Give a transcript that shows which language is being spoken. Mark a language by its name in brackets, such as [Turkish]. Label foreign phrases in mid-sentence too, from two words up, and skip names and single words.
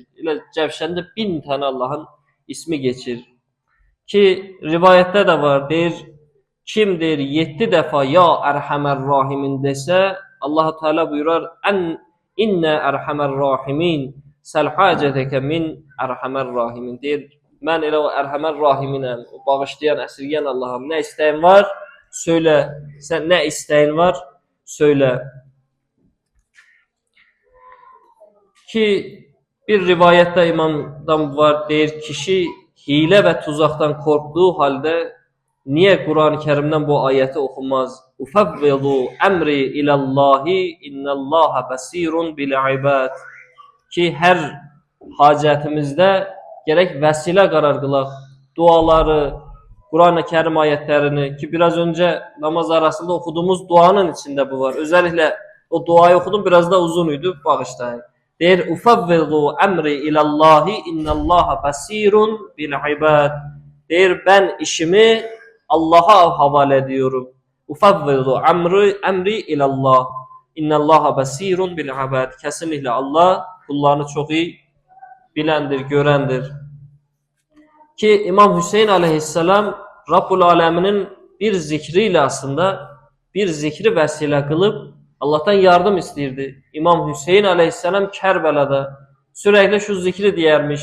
[Azerbaijani] Elə Cəvşəndə 1000 tane Allah'ın ismi geçir. Ki rivayette de var, deyir, kim deyir 7 defa [Arabic] يا أرحم الراحمين [Azerbaijani] desə, Allahu Teala buyurar, [Arabic] إني أرحم الراحمين، سل حاجتك من أرحم الراحمين. [Azerbaijani] Deyir, mən elə o Erhamer Rahiminəm, o bağışlayan, əsirgən Allah'ım. Nə istəyin var? Söylə. Sən nə istəyin var? Söylə. Ki bir rivayette imamdan var, deyir, [Turkish] kişi hile ve tuzaktan korktuğu halde niye Kur'an-ı Kerim'den bu ayeti okumaz? [Arabic] وأفوض أمري إلى الله إن الله بصير بالعباد. [Turkish] Ki her hacetimizde gerek vesile karar kılaq, duaları, Kur'an-ı Kerim ayetlerini ki biraz önce namaz arasında okuduğumuz duanın içinde bu var. Özellikle o duayı okudum, biraz da uzunuydu, bağışlayın. [Arabic] Deyir, وأفوض أمري إلى الله إن الله بصير بالعباد. [Turkish] Deyir, ben işimi Allah'a havale ediyorum. [Arabic] وأفوض أمري إلى الله إن الله بصير بالعباد. [Turkish] Kesinlikle Allah kullarını çok iyi bilendir, görendir. Ki İmam Hüseyin aleyhisselam Rabbul Aleminin bir zikriyle aslında bir zikri vesile kılıp Allah'tan yardım istirdi. İmam Hüseyin aleyhisselam Kerbela'da sürekli şu zikri diyermiş.